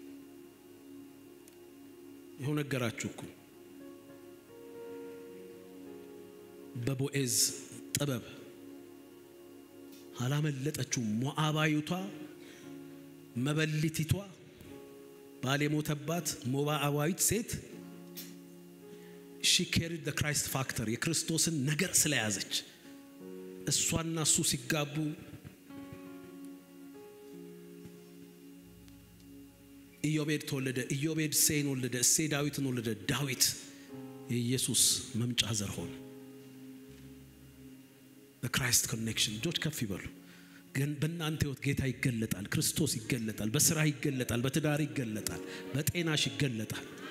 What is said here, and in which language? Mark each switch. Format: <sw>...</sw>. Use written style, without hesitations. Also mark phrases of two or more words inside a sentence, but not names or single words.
<am>ይሁን ነገራችሁ እኮ በቦኤዝ ጥበብ አላመለጠችው ሞዓባዊቷ መበልቲቷ ባለ ሞተባት ሞዓባዊት ሴት</am> <en>she carried the Christ factor</en> <am>የክርስቶስን ነገር ስለያዘች እሷና እሱ ሲጋቡ ኢዮቤድ ተወለደ ኢዮቤድ ሴን ወለደ እሴ ዳዊትን ወለደ ዳዊት የኢየሱስ መምጫ ዘር ሆነ</am> <en>the Christ connection</en> <am>ጆች ከፍ ይበሉ ግን በእናንተ ህይወት ጌታ ይገለጣል ክርስቶስ ይገለጣል በስራ ይገለጣል በትዳር ይገለጣል በጤናሽ ይገለጣል</am>